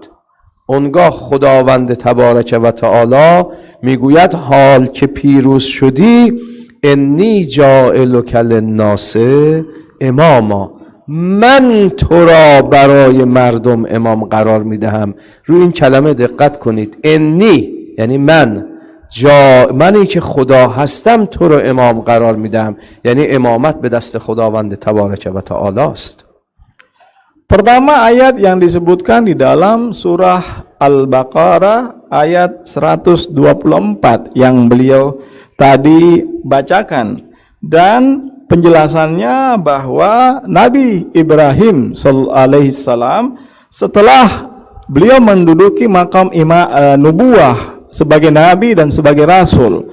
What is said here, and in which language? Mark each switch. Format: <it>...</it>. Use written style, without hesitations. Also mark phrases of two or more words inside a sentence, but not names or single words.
<fa>اونگاه خداوند</fa> <ar>تبارک و تعالی</ar> <fa>میگوید حال که پیروز شدی</fa> <ar>انی جاعلک للناس اماما،</ar> <fa>من تو را برای مردم امام قرار میدهم. روی این کلمه دقت کنید. انی یعنی منی که خدا هستم تو رو امام قرار میدم، یعنی امامت به دست خداوند</fa> <ar>تبارک و تعالی</ar> <fa>است.</fa> <id>Pertama ayat yang disebutkan di dalam surah Al-Baqarah ayat 124 yang beliau tadi bacakan, dan penjelasannya bahwa Nabi Ibrahim alaihissalam setelah beliau menduduki makam nubuwah sebagai nabi dan sebagai rasul.</id>